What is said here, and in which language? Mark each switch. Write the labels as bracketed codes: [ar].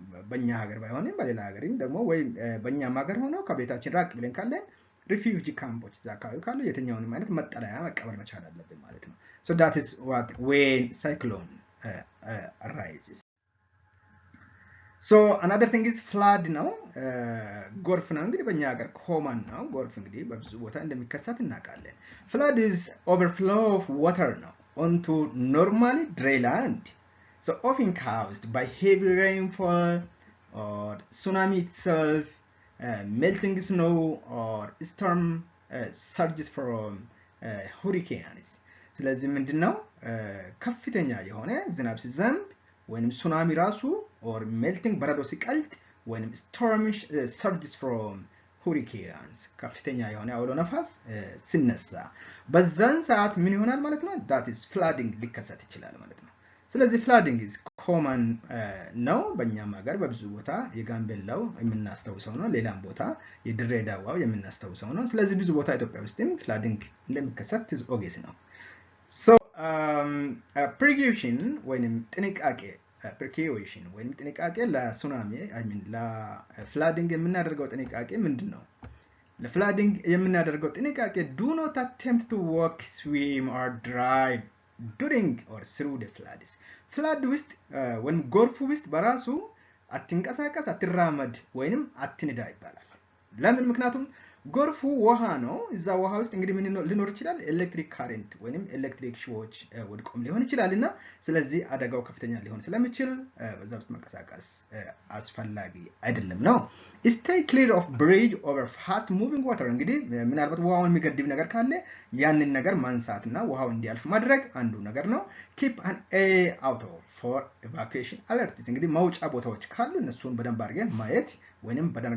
[am] በእኛ ሀገር ባይሆንም በሌላ ሀገርም ደግሞ ወይ በእኛም ሀገር ሆኖ ከቤታችን ራቅ ብለን ካለን ሪፊውጂ ካምፖች እዛ አካባቢ ካሉ የትኛውንም አይነት መጠለያ መቀበል መቻል አለብን ማለት ነው። [en] So that is what when cyclone arises. So another thing is flood [am] ነው ጎርፍ ነው እንግዲህ በእኛ ሀገር ኮመን ነው ጎርፍ እንግዲህ በብዙ ቦታ እንደሚከሰት እናውቃለን። [en] Flood is overflow of water [am] ነው [en] onto normally dry land. So often caused by heavy rainfall or tsunami itself, melting snow or storm surges from hurricanes. [am] ስለዚህ ምንድነው ከፍተኛ የሆነ ዝናብ ሲዘንብ ወይንም ሱናሚ ራሱ or melting በረዶ ሲቀልጥ ወይንም [en] storm surges from hurricanes [am] ከፍተኛ የሆነ አውሎ ነፋስ ሲነሳ በዛን ሰዓት ምን ይሆናል ማለት ነው? [en] that is flooding [am] ሊከሰት ይችላል ማለት ነው። ስለዚህ flooding is common ነው በእኛም ሀገር በብዙ ቦታ የጋምቤላው የምናስተውሰው ነው ሌላም ቦታ የድሬዳዋው የምናስተውሰው ነው። ስለዚህ ብዙ ቦታ ኢትዮጵያ ውስጥም flooding እንደሚከሰት [en] is obvious [am] ነው። So precaution ወይንም ጥንቃቄ precaution ወይንም ጥንቃቄ ለሱናሚ I mean ለflooding የምናደርገው ጥንቃቄ ምንድነው? ለflooding የምናደርገው ጥንቃቄ [en] do not attempt to walk, swim or drive during or through the floods. [am] flood ውስጥ ወይም ጎርፍ ውስጥ በራሱ አትንቀሳቀስ አትራመድ ወይንም አትንዳ ይባላል። ለምን? ምክንያቱም ጎርፉ ውሃ ነው እዛ ውሃ ውስጥ እንግዲህ ምን ሊኖር ይችላል ኤሌክትሪክ ካረንት ወይንም ኤሌክትሪክ ሽዎች ወድቆም ሊሆን ይችላልና ስለዚህ አደጋው ከፍተኛ ሊሆን ስለሚችል በዛ ውስጥ መንቀሳቀስ አስፈላጊ አይደለም ነው [en] stay clear of bridge over fast moving water [am] እንግዲህ ምናልባት ውሃውን የሚገድብ ነገር ካለ ያንን ነገር ማንሳትና ውሃው እንዲያልፍ ማድረግ አንዱ ነገር ነው [en] keep an eye out for evacuation alerts [am] እንግዲህ መውጫ ቦታዎች ካሉ እነሱን በደንብ አድርገን ማየት ወይንም